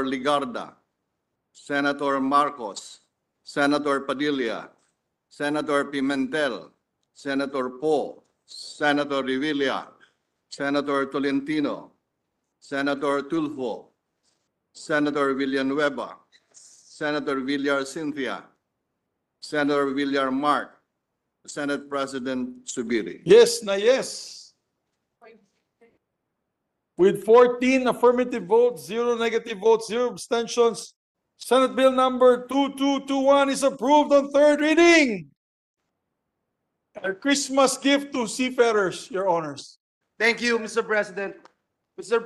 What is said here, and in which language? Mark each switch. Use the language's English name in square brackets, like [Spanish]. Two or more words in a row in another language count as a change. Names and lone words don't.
[English] Ligarda, Senator Marcos, Senator Padilla, Senator Pimentel, Senator Poe, Senator Revilla, Senator Tolentino, Senator Tulfo, Senator Villanueva, Senator Villar Cynthia, Senator Villar Mark, Senate President Subiri. [Filipino] Yes na yes. [English] With 14 affirmative votes, 0 negative votes, 0 abstentions, Senate Bill number 2221 is approved on third reading. A Christmas gift to seafarers, Your Honors. Thank you, Mr. President. Mr.